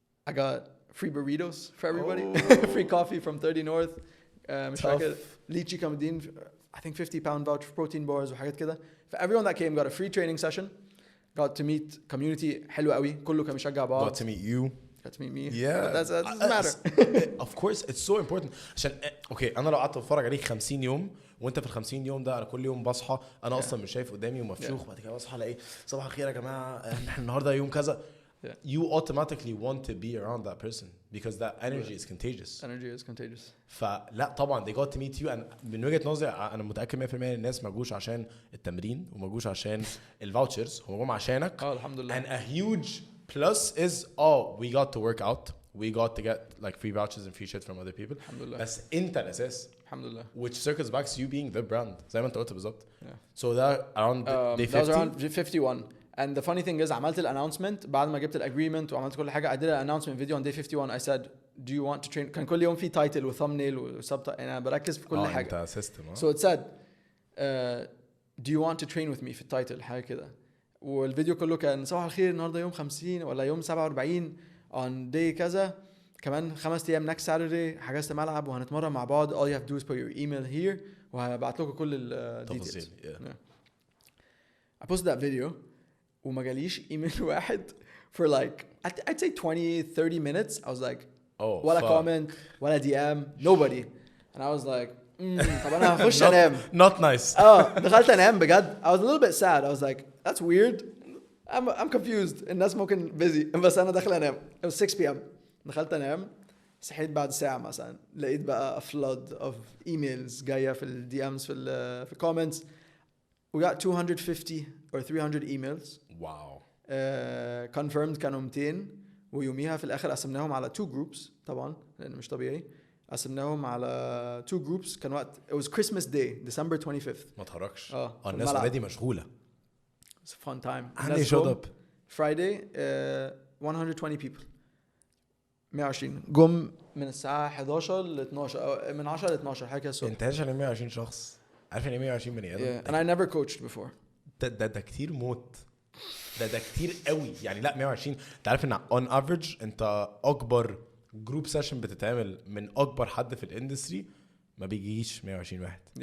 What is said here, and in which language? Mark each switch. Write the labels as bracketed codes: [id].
[en] I got free burritos for everybody free coffee from 30 North [ar] مش فاكر [en] lychee [ar] كانوا مدين [en] I think 50 pound voucher protein bars [ar] وحاجات كده [en] for everyone that came got a free training session got to meet community [ar] حلو قوي كله كان بيشجع بعض [en] got to meet you got to meet me yeah but that doesn't matter [ar] of course it's so important عشان اوكي انا لو قعدت اتفرج عليك 50 يوم وانت في ال 50 يوم ده انا كل يوم بصحى انا اصلا مش شايف قدامي ومفشوخ بعد كده بصحى الاقي صباح الخير يا جماعه احنا النهارده يوم كذا [en] you automatically want to be around that person because that energy is contagious. Energy is contagious. [ar] فلا طبعا [en] they got to meet you and [ar] من وجهة نظري أنا متأكد 100% الناس ما جوش عشان التمرين وما جوش عشان الفاوتشرز هم جم عشانك. الحمد لله. [en] And a huge plus is we got to work out, we got to get like free vouchers and free shit from other people. [ar] الحمد لله. بس أنت الأساس. الحمد لله. [en] Which circles back to you being the brand [ar] زي ما أنت قلت بالظبط. [en] Yeah. So that around day 50. That was around 51. And the funny thing is [ar] عملت الاناونسمنت بعد ما جبت الاجريمنت وعملت كل حاجه. [en] I did an announcement video on day 51. I said do you want to train. [ar] كان كل يوم في تايتل وثامبنيل وسبتايتل. انا بركز في كل حاجه. [en] So it said do you want to train with me [ar] في التايتل حاجه كده. والفيديو كله كان صباح الخير النهارده يوم 50 ولا يوم 47 on day كذا كمان 5 ايام [en] next Saturday [ar] حجزت ملعب وهنتمرن مع بعض. [en] all you have to do is put your email here [ar] وهبعت لكم كل الديتيلز. [en] I posted that video [ar] وما جاليش ايميل واحد [en] for like I'd say 20-30 minutes. I was like ولا comment ولا DM nobody and I was like [ar] طب انا هخش انام. [en] not nice. [ar] دخلت انام بجد. [en] I was a little bit sad. I was like that's weird. I'm confused. [ar] الناس ممكن busy بس انا داخل انام. [en] It was 6 p.m. [ar] دخلت انام صحيت بعد ساعة مثلا لقيت بقى [en] a flood of emails [ar] جاية في ال DMs في comments. [en] We got 250 or 300 emails. Wow. [ar] Confirmed كانوا 200 ويوميها في الآخر قسمناهم على 2 groups طبعا لأن مش طبيعي. قسمناهم على 2 groups. كان وقت [en] it was Christmas Day December 25th. [ar] ما تهرجش. الناس already مشغولة. [en] It's a fun time. And they showed up. Friday 120 people. [ar] 120 جم من الساعة 11 ل 12 أو من 10 ل 12 حاجة كده الصبح. انت عارف يعني 120 شخص؟ عارف يعني 120 بني آدم؟ [en] And I never coached before. [ar] ده كتير موت. ده كتير قوي يعني. لا 120 انت عارف ان on average انت اكبر جروب سيشن بتتعمل من اكبر حد في الاندستري ما بيجيش 120 واحد.